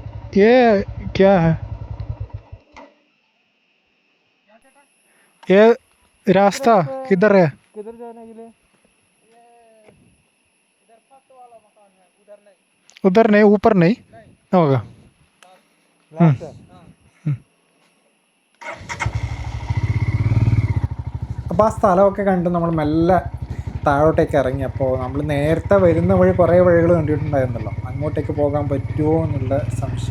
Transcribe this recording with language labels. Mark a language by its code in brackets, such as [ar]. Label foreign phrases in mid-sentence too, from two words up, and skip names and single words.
[hi] ये क्या है? ये रास्ता किधर है? किधर जाने के लिए? उधर नहीं, ऊपर नहीं होगा। [ml] അപ്പോൾ ആ സ്ഥലമൊക്കെ കണ്ട് നമ്മൾ മെല്ലെ താഴോട്ടേക്ക് ഇറങ്ങി. അപ്പോൾ നമ്മൾ നേരത്തെ വരുന്ന വഴി കുറേ വഴികൾ കണ്ടിട്ടുണ്ടായിരുന്നല്ലോ, അങ്ങോട്ടേക്ക് പോകാൻ പറ്റുമോ എന്നുള്ള സംശയം.